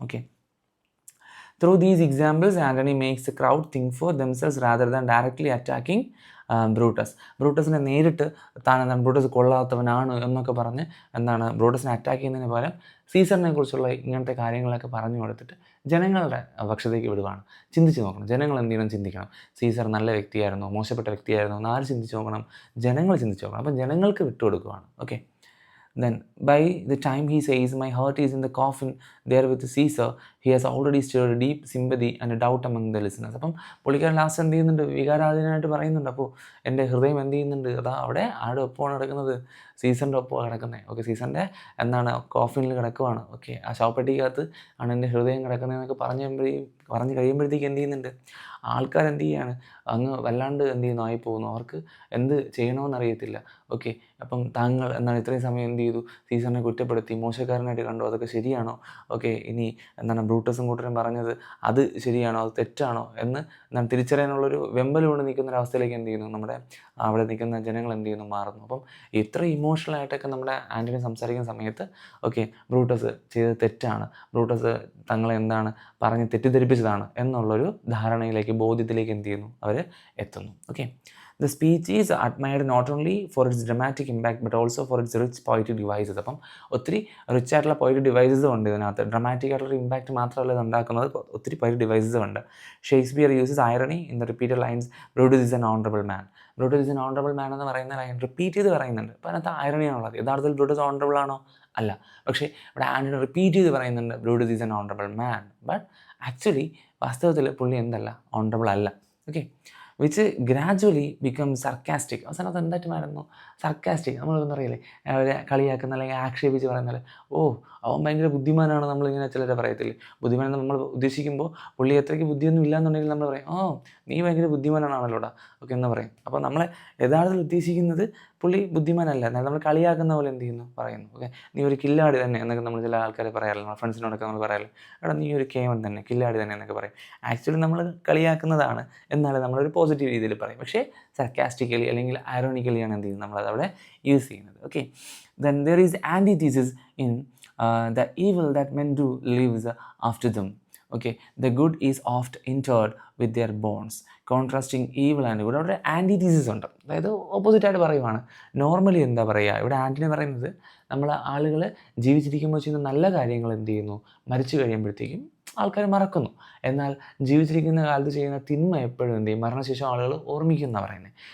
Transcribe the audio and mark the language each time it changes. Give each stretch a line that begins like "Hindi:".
Malayalam: Okay,
English: through these examples Antony makes the crowd think for themselves rather than directly attacking
Malayalam: ബ്രൂട്ടസിനെ നേരിട്ട് താൻ എന്താണ് Brutus കൊള്ളാത്തവനാണ് എന്നൊക്കെ പറഞ്ഞ് എന്താണ് ബ്രൂട്ടസിനെ അറ്റാക്ക് ചെയ്യുന്നതിന് പകരം സീസറിനെ കുറിച്ചുള്ള ഇങ്ങനത്തെ കാര്യങ്ങളൊക്കെ പറഞ്ഞു കൊടുത്തിട്ട് ജനങ്ങളുടെ പക്ഷത്തേക്ക് വിടുകയാണ്. ചിന്തിച്ച് നോക്കണം, ജനങ്ങൾ എന്ത് ചെയ്യണം, ചിന്തിക്കണം, സീസർ നല്ല വ്യക്തിയായിരുന്നോ മോശപ്പെട്ട വ്യക്തിയായിരുന്നോ എന്ന് ആര് ചിന്തിച്ച് നോക്കണം, ജനങ്ങൾ ചിന്തിച്ച് നോക്കണം. അപ്പം ജനങ്ങൾക്ക് വിട്ടുകൊടുക്കുകയാണ്.
English: Okay, then by the time he says my heart is in the coffin there with Caesar, he has already stirred deep sympathy and a doubt among the listeners.
Malayalam: അപ്പം പുള്ളിക്കാരൻ ലാസ്റ്റ് എന്ത് ചെയ്യുന്നുണ്ട്, വികാരാധീനമായിട്ട് പറയുന്നുണ്ട്, അപ്പോൾ എൻ്റെ ഹൃദയം എന്ത് ചെയ്യുന്നുണ്ട്, അതാ അവിടെ ആരുടെ ഒപ്പമാണ് കിടക്കുന്നത്, സീസറിൻ്റെ ഒപ്പമാണ് കിടക്കുന്നത്. ഓക്കെ, സീസറിൻ്റെ എന്താണ് കോഫിനിൽ കിടക്കുവാണ്. ഓക്കെ, ആ ശവപ്പെട്ടിക്കകത്ത് ആണ് എൻ്റെ ഹൃദയം കിടക്കുന്നതെന്നൊക്കെ പറഞ്ഞ് കഴിയുമ്പോഴത്തേക്ക് എന്ത് ചെയ്യുന്നുണ്ട്, ആൾക്കാർ എന്ത് ചെയ്യാണ്, അങ്ങ് വല്ലാണ്ട് എന്ത് ചെയ്യുന്നു, ആയി പോകുന്നു, അവർക്ക് എന്ത് ചെയ്യണമെന്നറിയത്തില്ല. ഓക്കെ, അപ്പം താങ്കൾ എന്താണ് ഇത്രയും സമയം എന്ത് ചെയ്തു, സീസറിനെ കുറ്റപ്പെടുത്തി മോശക്കാരനായിട്ട് കണ്ടു, അതൊക്കെ ശരിയാണോ? ഓക്കെ, ഇനി എന്താണ് ബ്രൂട്ടസും കൂട്ടരും പറഞ്ഞത് അത് ശരിയാണോ, അത് തെറ്റാണോ എന്ന് എന്താണ് തിരിച്ചറിയാനുള്ളൊരു വെമ്പലുകൊണ്ട് നിൽക്കുന്ന ഒരവസ്ഥയിലേക്ക് എന്ത് ചെയ്യുന്നു, നമ്മുടെ അവിടെ നിൽക്കുന്ന ജനങ്ങൾ എന്ത് ചെയ്യുന്നു, മാറുന്നു. അപ്പം ഇത്ര ഇമോഷണലായിട്ടൊക്കെ നമ്മുടെ ആൻ്റണി സംസാരിക്കുന്ന സമയത്ത് ഓക്കെ ബ്രൂട്ടസ് ചെയ്തത് തെറ്റാണ്, ബ്രൂട്ടസ് തങ്ങളെ എന്താണ് പറഞ്ഞ് തെറ്റിദ്ധരിപ്പിച്ചതാണ് എന്നുള്ളൊരു ധാരണയിലേക്ക്, ബോധ്യത്തിലേക്ക് എന്ത് ചെയ്യുന്നു, അവർ എത്തുന്നു.
English: Okay, The speech is admired not only for its dramatic impact but also for its rich poetic devices.
Malayalam: അപ്പം ഒത്തിരി റിച്ച് ആയിട്ടുള്ള പോയിറ്റിക് ഡിവൈസസും ഉണ്ട് ഇതിനകത്ത്. ഡ്രമാറ്റിക് ആയിട്ടുള്ള ഇമ്പാക്റ്റ് മാത്രമല്ല ഇത് ഉണ്ടാക്കുന്നത്, ഒത്തിരി പോയിറ്റിക് ഡിവൈസസും ഉണ്ട്.
English: Shakespeare uses irony in the repeated lines Brutus is an honourable man. Brutus is an honourable man
Malayalam: എന്ന് പറയുന്ന ലൈൻ റിപ്പീറ്റ് ചെയ്ത് പറയുന്നുണ്ട്. അപ്പോൾ അതിനകത്ത് ഐറണിയാണുള്ളത്. യഥാർത്ഥത്തിൽ ബ്രൂട്ടസ് ഓണറബിൾ ആണോ? അല്ല. പക്ഷേ ഇവിടെ ആൻ്റണി റിപ്പീറ്റ് ചെയ്ത് പറയുന്നുണ്ട്
English: Brutus is an honourable man.
Malayalam: But actually വാസ്തവത്തിൽ പുള്ളി എന്തല്ല, ഓണറബിൾ അല്ല. Okay,
English: Which gradually become sarcastic.
Malayalam: അവസാനം അത് എന്തായിട്ട് മാറുന്നു?
English: Sarcastic.
Malayalam: നമ്മളൊന്നും അറിയില്ലേ, അവരെ കളിയാക്കുന്ന അല്ലെങ്കിൽ ആക്ഷേപിച്ച് പറയുന്നത്, ഓ അവൻ ഭയങ്കര ബുദ്ധിമാനാണ് നമ്മളിങ്ങനെ ചിലരെ പറയത്തില്ലേ. ബുദ്ധിമാൻ എന്ന് നമ്മൾ ഉദ്ദേശിക്കുമ്പോൾ പുള്ളി അത്രയ്ക്ക് ബുദ്ധിയൊന്നും ഇല്ലയെന്നുണ്ടെങ്കിൽ നമ്മൾ പറയും, നീ ഭയങ്കര ബുദ്ധിമാനാണല്ലോടാ ഒക്കെ എന്ന് പറയും. അപ്പോൾ നമ്മളെ യഥാർത്ഥത്തിൽ ഉദ്ദേശിക്കുന്നത് പുള്ളി ബുദ്ധിമാനല്ല, എന്നാൽ നമ്മൾ കളിയാക്കുന്ന പോലെ എന്ത് ചെയ്യുന്നു പറയുന്നു. ഓക്കെ, നീ ഒരു കില്ലാടി തന്നെ എന്നൊക്കെ നമ്മൾ ചില ആൾക്കാർ പറയാറില്ല, നമ്മുടെ ഫ്രണ്ട്സിനോടൊക്കെ നമ്മൾ പറയാറില്ല, എടാ നീ ഒരു കേമൻ തന്നെ, കില്ലാടി തന്നെ എന്നൊക്കെ പറയും. ആക്ച്വലി നമ്മൾ കളിയാക്കുന്നതാണ്, എന്നാലും നമ്മളൊരു പോസിറ്റീവ് രീതിയിൽ പറയും. പക്ഷേ സർക്കാസ്റ്റിക്കലി അല്ലെങ്കിൽ ഐറോണിക്കലിയാണ് എന്ത് ചെയ്യുന്നത്, നമ്മളത് അവിടെ യൂസ് ചെയ്യുന്നത്.
English: Okay, then there is antithesis in the evil that men do lives after them. Okay, the good is oft interred with their bones, contrasting evil and good.
Malayalam: അവിടെ ആൻറ്റിതീസിസ് ഉണ്ട്, അതായത് ഓപ്പോസിറ്റായിട്ട് പറയുവാണ്. നോർമലി എന്താ പറയുക, ഇവിടെ ആൻറ്റിനെ പറയുന്നത് നമ്മൾ ആളുകൾ ജീവിച്ചിരിക്കുമ്പോൾ ചെയ്യുന്ന നല്ല കാര്യങ്ങൾ എന്ത് ചെയ്യുന്നു, മരിച്ചു കഴിയുമ്പോഴത്തേക്കും ആൾക്കാർ മറക്കുന്നു. എന്നാൽ ജീവിച്ചിരിക്കുന്ന കാലത്ത് ചെയ്യുന്ന തിന്മ എപ്പോഴും എന്ത് ചെയ്യും, മരണശേഷം ആളുകൾ ഓർമ്മിക്കുന്ന പറയുന്നത്.